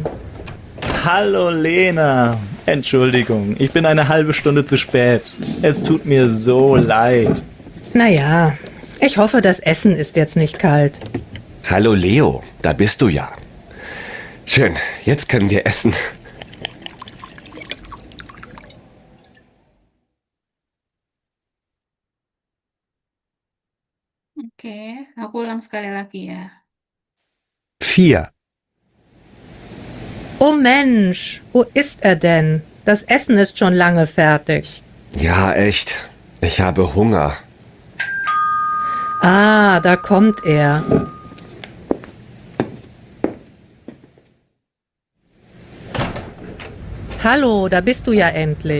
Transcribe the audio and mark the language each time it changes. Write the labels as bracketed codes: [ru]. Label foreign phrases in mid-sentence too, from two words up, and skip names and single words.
[de] Hallo Lena. Entschuldigung, ich bin eine halbe Stunde zu spät. Es tut mir so leid. Naja, ich hoffe, das Essen ist jetzt nicht kalt. Hallo Leo, da bist du ja. Schön, jetzt können wir essen. [id] Oke, aku ulang sekali lagi ya. [de] 4, Oh Mensch, wo ist er denn? Das Essen ist schon lange fertig. Ja, echt. Ich habe Hunger. Ah, da kommt er. Hallo, da bist du ja endlich.